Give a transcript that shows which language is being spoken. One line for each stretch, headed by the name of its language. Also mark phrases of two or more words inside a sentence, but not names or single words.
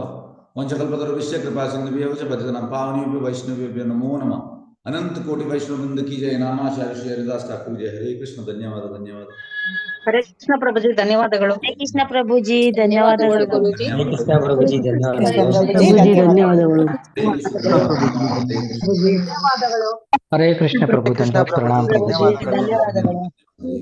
Sanskrit: ವಂಚಕಲ್ಪತರು ವಿಶ್ವ ಕೃಪಾ ಸಿಂಧುಭ್ಯೋ ಚ ಪತಿತನಾಂ ಪಾವನೇಭ್ಯೋ ವೈಷ್ಣವೇಭ್ಯೋ ನಮೋ ನಮಃ.
Hindi: अनंत कोटि वैष्णव वृंद की जय. नामाचार्य श्री हरिदास ठाकुर जय. हरे कृष्ण.
Kannada: ಧನ್ಯವಾದ. ಹರೇ ಕೃಷ್ಣ ಪ್ರಭುಜಿ, ಧನ್ಯವಾದಗಳು. ಹರೇ ಕೃಷ್ಣ ಪ್ರಭುಜಿ, ಧನ್ಯವಾದಗಳು ಗುರುಜಿ. ಹರೇ ಕೃಷ್ಣ ಪ್ರಭುಜಿ, ಧನ್ಯವಾದಗಳು. ಧನ್ಯವಾದಗಳು. ಧನ್ಯವಾದಗಳು. ಹರೇ ಕೃಷ್ಣ ಪ್ರಭು, ದಂಡಾತ್ ಪ್ರಣಾಮ ಪ್ರಭು.